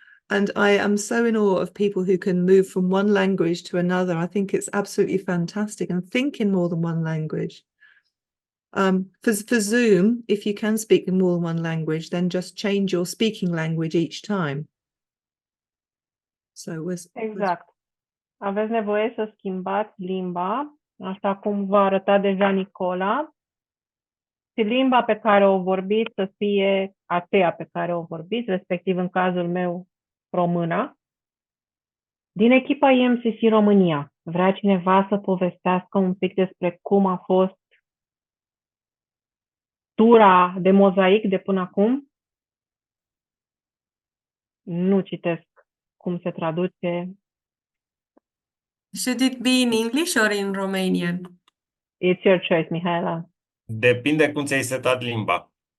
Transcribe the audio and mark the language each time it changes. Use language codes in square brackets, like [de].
[en] And I am so in awe of people who can move from one language to another. I think it's absolutely fantastic, and think in more than one language. For Zoom, if you can speak in more than one language, then just change your speaking language each time. So Exact. [ro] Aveți nevoie să schimbați limba, așa cum v-a arătat deja Nicola, și limba pe care o vorbiți să fie aceea pe care o vorbiți, respectiv în cazul meu româna. Din echipa EMCC România, vrea cineva să povestească un pic despre cum a fost tura de mozaic de până acum? Nu citesc cum se traduce. [en] Should it be in English or in Romanian? It's your choice, Mihaela. [ro] Depinde cum ți-ai setat limba.